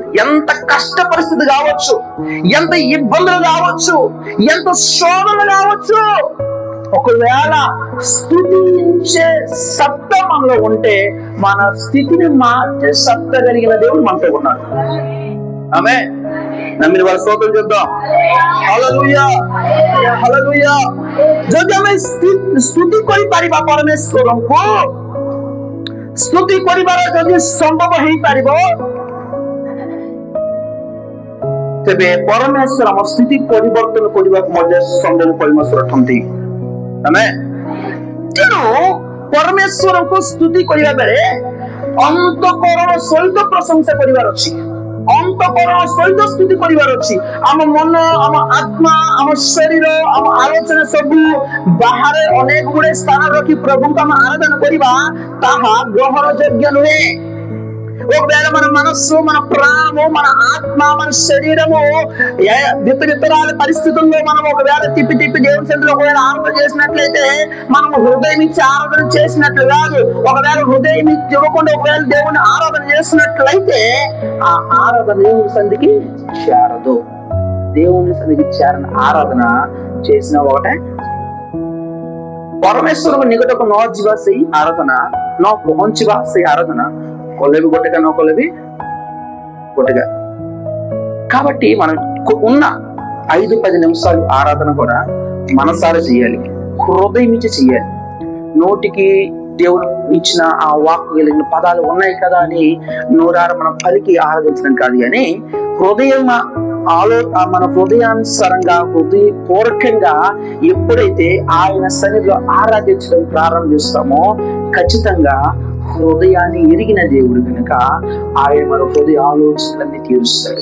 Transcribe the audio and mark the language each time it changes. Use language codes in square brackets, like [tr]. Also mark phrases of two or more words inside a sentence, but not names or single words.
[te] ఎంత కష్ట పరిస్థితి కావచ్చు, ఎంత ఇబ్బందులు కావచ్చు, ఎంత శోధనలు కావచ్చు, ఒకవేళ స్తుతించే సత్తా మనలో ఉంటే మన స్థితిని మార్చే సత్తా కలిగిన దేవుడు మనతో ఉన్నాడు। ఆమేన్। నమ్మిన వారి స్తోత్రం చేద్దాం। హల్లెలూయా, హల్లెలూయా। [or] ଯଦି ଆମେ ସ୍ତୁତି କରିପାରିବା ପରମେଶ୍ୱରଙ୍କୁ, ସ୍ତୁତି କରିବାର ଯଦି ସମ୍ଭବ ହେଇପାରିବ ତେବେ ପରମେଶ୍ୱର ଆମ ସ୍ଥିତି ପରିବର୍ତ୍ତନ କରିବାକୁ ମଧ୍ୟ ସମ୍ଭବ ପରମେଶ୍ୱର ଅଟନ୍ତି। ଆମେନ୍। ତେଣୁ ପରମେଶ୍ୱରଙ୍କୁ ସ୍ତୁତି କରିବା ବେଳେ ଅନ୍ତଃକରଣ ସହିତ ପ୍ରଶଂସା କରିବାର ଅଛି, ଅନ୍ତଃକରଣ ସହିତ ସ୍ତୁତି କରିବାର ଅଛି। ଆମ ମନ, ଆମ ଆତ୍ମା, ଆମ ଶରୀର, ଆମ ଆଲୋଚନା ସବୁ ବାହାରେ ଅନେକ ଗୁଡେ ସ୍ଥାନ ରଖି ପ୍ରଭୁଙ୍କୁ ଆମେ ଆରାଧନା କରିବା, ତାହା ଗ୍ରହଣ ଯୋଗ୍ୟ ନୁହେଁ। [te] ఒకవేళ మన మనస్సు, మన ప్రాణము, మన ఆత్మ, మన శరీరము విపరీతరాల పరిస్థితుల్లో మనం ఒకవేళ తిప్పి దేవుని సన్నిధిలో ఒకవేళ ఆరాధన చేసినట్లయితే మనం హృదయం ఇచ్చి ఆరాధన చేసినట్లు కాదు। ఒకవేళ హృదయం ఇచ్చి ఇవ్వకుండా ఒకవేళ దేవుని ఆరాధన చేసినట్లయితే ఆ ఆరాధన దేవుని సన్నిధికి చేరదు। దేవుని సన్నిధికి చేరని ఆరాధన చేసిన ఒకటే [or] ପରମେଶ୍ୱରଙ୍କ ନିକଟକୁ ନ ଯିବା ସେଇ ଆରାଧନା, ନ ପହଞ୍ଚିବା ସେଇ ଆରାଧନା, କଲେ ବି ଗୋଟେକା ନ କଲେ ବି ଗୋଟେକା। [te] కాబట్టి మనం ఉన్న 5-10 నిమిషాలు ఆరాధన కూడా మనసారా చేయాలి, హృదయం ఇచ్చి చేయాలి। నోటికి దేవుడు ఇచ్చిన ఆ వాక్కు కలిగిన పదాలు ఉన్నాయి కదా అని నోరార మనం పలికి ఆరాధించడం కాదు, కానీ మన హృదయానుసారంగా హృదయపూర్వకంగా ఎప్పుడైతే ఆయన సన్నిధిలో ఆరాధించడం ప్రారంభిస్తామో ఖచ్చితంగా హృదయాన్ని ఎరిగిన దేవుడు కనుక ఆయన మన హృదయ ఆలోచనలన్నీ తీరుస్తాడు.